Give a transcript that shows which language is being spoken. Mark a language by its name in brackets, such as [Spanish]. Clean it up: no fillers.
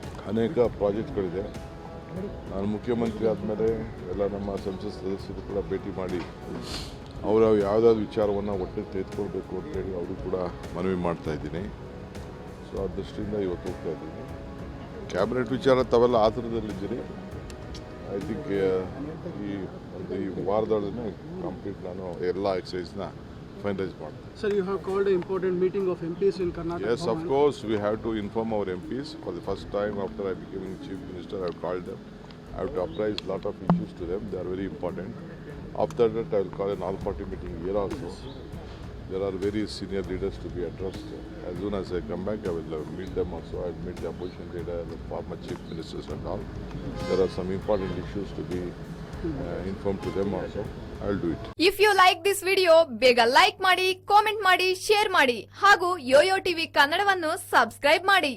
[Kannada] ಅನೇಕ ಪ್ರಾಜೆಕ್ಟ್ಗಳಿದೆ. ನಾನು ಮುಖ್ಯಮಂತ್ರಿ ಆದಮೇಲೆ ಎಲ್ಲ ನಮ್ಮ ಸಂಸತ್ ಸದಸ್ಯರು ಕೂಡ ಭೇಟಿ ಮಾಡಿ ಅವರು ಯಾವುದಾದ್ರು ವಿಚಾರವನ್ನು ಒಟ್ಟಿಗೆ ತೆಗೆದುಕೊಳ್ಬೇಕು ಅಂತೇಳಿ ಅವರು ಕೂಡ ಮನವಿ ಮಾಡ್ತಾ ಇದ್ದೀನಿ. ಸೊ ಆ ದೃಷ್ಟಿಯಿಂದ ಇವತ್ತು ಹೋಗ್ತಾ ಇದ್ದೀನಿ. ಕ್ಯಾಬಿನೆಟ್ ವಿಚಾರ ತಾವೆಲ್ಲ ಆತುರದಲ್ಲಿದ್ದೀರಿ. ಐ ಥಿಂಕ್ ಈ ವಾರದೊಳಗೆ ಕಂಪ್ಲೀಟ್ ನಾನು ಎಲ್ಲ ಎಕ್ಸಸೈಸ್ನ ಫೈನಲೈಸ್ ಮಾಡ್ತೀನಿ. [English] Sir, you have called an important meeting of MPs in Karnataka. Yes, of course, we have to inform our MPs. For the first time after I became Chief Minister, I have called them. I have to apprise a lot of issues to them. They are very important. After that, I will call an all-party meeting here also. There are very senior leaders to be addressed. As soon as I come back, I will meet them also. I will meet the opposition leader, the former chief ministers and all. There are some important issues to be informed to them also. I will do it. If you like this video, [Kannada] ಬೇಗ like ಮಾಡಿ, comment ಮಾಡಿ, share ಮಾಡಿ ಹಾಗೂ Yoyo TV ಕನ್ನಡವನ್ನು subscribe ಮಾಡಿ.